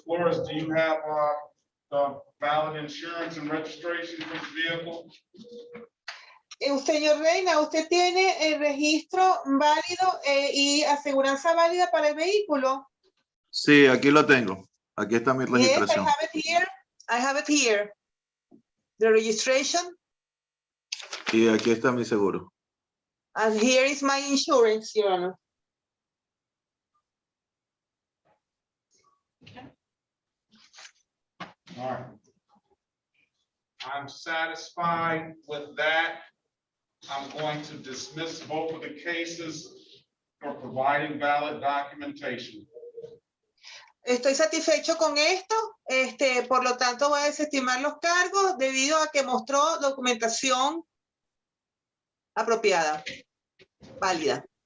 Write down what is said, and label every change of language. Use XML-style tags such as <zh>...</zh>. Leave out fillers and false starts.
<en>Flores, do you have the valid insurance and registration for the vehicle?</en> <es>Señor Reina, ¿usted tiene el registro válido y aseguranza válida para el vehículo? Sí, aquí lo tengo. Aquí está mi</es> <en>Yes, I</en> <es>registración.</es> <en>have it here. I have it here. The registration.</en> <es>Y aquí está mi seguro.</es> <en>And here is my insurance, Your Honor. All right. I'm satisfied with that. I'm going to dismiss both of the cases for providing valid documentation.</en> <es>Estoy satisfecho con esto, por lo tanto voy a desestimar los cargos debido a que mostró documentación apropiada, válida.</es>